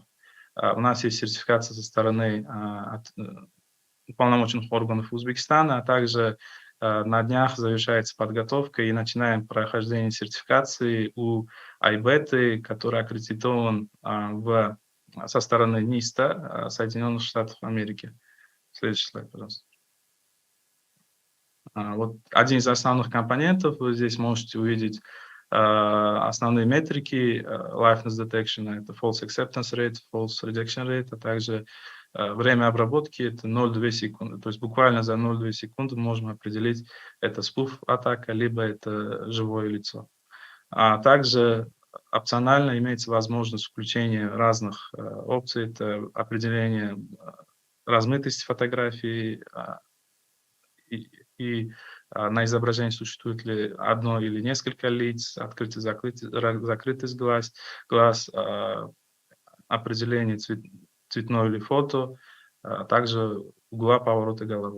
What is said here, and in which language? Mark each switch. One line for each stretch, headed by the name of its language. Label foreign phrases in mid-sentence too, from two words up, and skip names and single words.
Russian: У нас есть сертификация со стороны уполномоченных органов Узбекистана, а также на днях завершается подготовка и начинаем прохождение сертификации у IBET, который аккредитован со стороны НИСТа Соединенных Штатов Америки. Следующий слайд, пожалуйста. Вот один из основных компонентов, вы здесь можете увидеть основные метрики
English: liveness detection,
Russian: это
English: false acceptance rate, false rejection rate,
Russian: а также время обработки это 0,2 секунды. То есть буквально за 0,2 секунды можем определить, это спуф-атака, либо это живое лицо. А также опционально имеется возможность включения разных опций, это определение размытости фотографии, и на изображении существует ли одно или несколько лиц, открытый, закрытый глаз, определение цветное или фото, также угла поворота головы.